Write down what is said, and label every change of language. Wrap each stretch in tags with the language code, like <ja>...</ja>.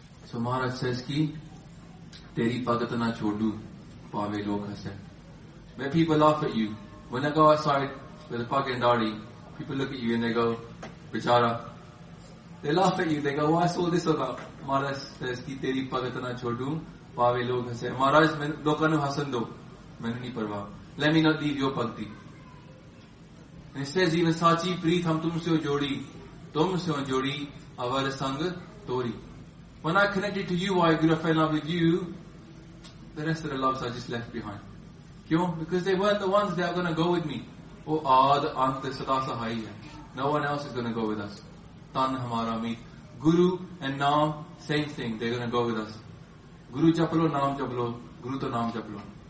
<en>So Maharaj says</en> <pa>ਕਿ, ਤੇਰੀ ਭਗਤ ਨਾ ਛੋੜੂ, ਪਾਵੇ ਲੋਕ ਹਸੇਂ.</pa> <en>When people laugh at you, when I go outside with a pug and daddy, people look at you and they go, bichara. They laugh at you, they go, why is all this about? Maharaj says</en> <pa>ਕਿ, ਤੇਰੀ ਭਗਤ ਨਾ ਛੋੜੂ, ਪਾਵੇ ਲੋਕ ਹਸੇਂ. ਮਹਾਰਾਜ, ਲੋਕਾਨੂੰ ਹਸਣ ਦੋ, ਮੈਨੂੰ ਨੀ ਪਰਵਾ.</pa> <en>Let me not leave your bhakti. And he says, even</en> <pa>ਸਚੀ ਪ੍ਰੀਤ ਹਮ ਤੁਮ ਸੇ ਹੋ ਜੋੜੀ, ਅਵਰ ਸੰਗ ਤੋੜੀ.</pa> <en>When I connected to you, I grew up in love with you, the rest of the loves are just left behind. Kyo? Because they weren't the ones that are going to go with me.</en> <pa>Oh, aad ant sada sahai hai.</pa> <en>No one else is going to go with us.</en> <pa>Tan hamara me.</pa> <en>Guru and naam, same thing, they're going to go with us.</en> <pa>ਗੁਰੂ ਜਪਲੋ, ਨਾਮ ਜਪਲੋ, ਗੁਰੂ ਤੋ ਨਾਮ ਜਪਲੋ.</pa>